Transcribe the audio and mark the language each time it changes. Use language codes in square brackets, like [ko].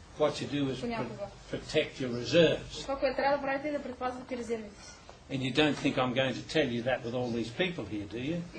[en] What you do is protect your reserves. [bg] Това, което трябва да правите е да предпазвате резервите си. [en] And you don't think I'm going to tell you that with all these people here, do you?